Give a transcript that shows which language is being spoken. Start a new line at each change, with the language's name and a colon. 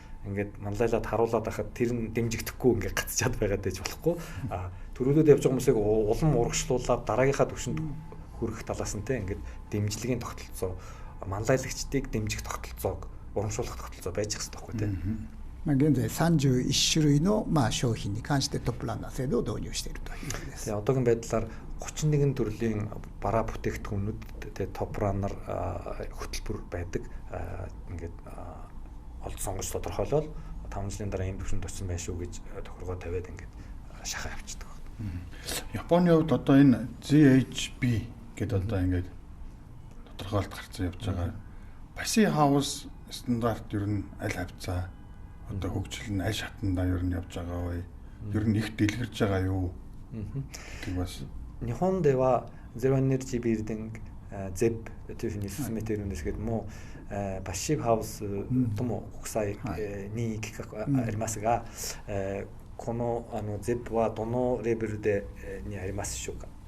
Mongolian: Ингээд манлайлаад харуулад байхад тэр нь дэмжигдэхгүй ингээд гацчаад байгаад байж болохгүй. Төрөлөд явж байгаа хүмүүсийг улам урагшлуулад дараагийнхаа төвшөнд хүрэх талаас нь те ингээд дэмжлэгийн тогтолцоо, манлайлагчдыг дэмжих тогтолцоог урамшуулах тогтолцоо байж их хэрэгтэй байхгүй те.
Japanese: 現在31種類の商品に関してトップランナー制度を導入しているということです。
Mongolian: Одоогийн байдлаар 31 төрлийн бараа бүтээгдэхүүнүүд те топ раннер хөтөлбөр байдаг. Ингээд олд сонгож тодорхойлол 5 жилийн дараа ийм төвшөнд очсон байх шүү гэж тохиргоо тавиад ингээд шахаа авчдаг. Японы хувьд одоо энэ GHB гэдэг одоо ингээд тодорхойлт гарсан явж байгаа. Passive House стандарт ер нь аль хавцаа одоо хөгжил нь аль шатанда ер нь явж байгаа вэ? Ер нь их дэлгэрж байгаа юу? Тэг бас
Japanese: 日本ではゼロエネルギービルディング ZEB というふうに進めているんですけども、パッシブハウスとも国際任意規格がありますが、このZEB はどのレベルでにありますでしょうか。